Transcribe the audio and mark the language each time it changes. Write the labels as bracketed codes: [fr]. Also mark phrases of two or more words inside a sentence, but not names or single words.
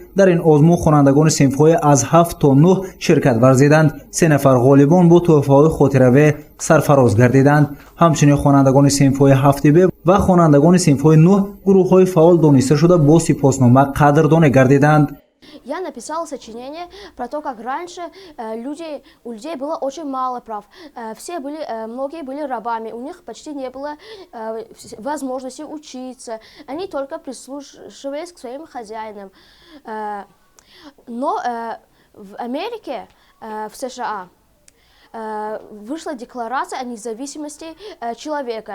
[fa] در این آزمون خوانندگان صنف‌های از 7 تا 9 شرکت ورزیدند. 3 نفر غالبان با تحفه‌های خاطره‌آور سرفراز گردیدند. همچنین خوانندگان صنف‌های 7B و خوانندگان صنف‌های 9 گروه‌های فعال دانسته شده با سپاسنامه قدردانی گردیدند. [ru] Я написала сочинение про то, как раньше у людей было очень мало прав. Многие были рабами, у них почти не было возможности учиться. Они только прислушивались к своим хозяинам. Но в Америке, в США, вышла декларация о независимости человека.